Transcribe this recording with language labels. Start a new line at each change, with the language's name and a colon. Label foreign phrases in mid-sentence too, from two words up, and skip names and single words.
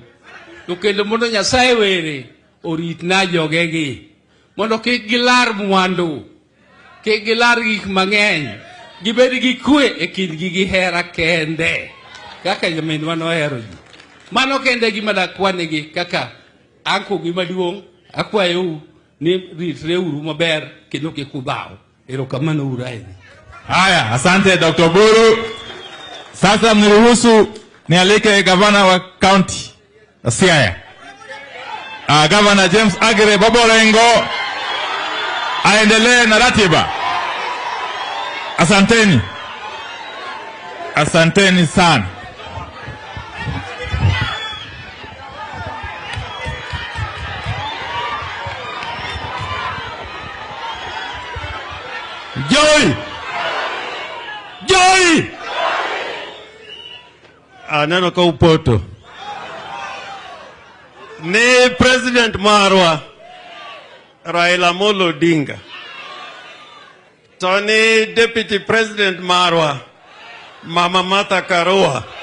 Luo (Kenya and Tanzania): To kendo mondo Nyasaye were oritna jogegi mondo kik gilar mwandu kik gilar gik mang'eny, gibed gi kwe e kindgi gi hera kende kaka nyaminwa nohero ji. Mano kende gima dakwanegi kaka anko gi maduong', akwayou ni ritreuru maber kendo kik udhaw. Erokamano uru ahinya.
Swahili: Haya, asante Dr. Buru. Sasa mniruhusu nialike gavana wa county Siaya, Governor James Agire Boborengo aendelee na ratiba. Asanteni. Asanteni sana. Joy! Joy!
Luo (Kenya and Tanzania): Aneno ka upoto. Ni President marwa Raila Amolo Odinga. To ni
English: Deputy President
Luo (Kenya and Tanzania): marwa Mama Martha Karua.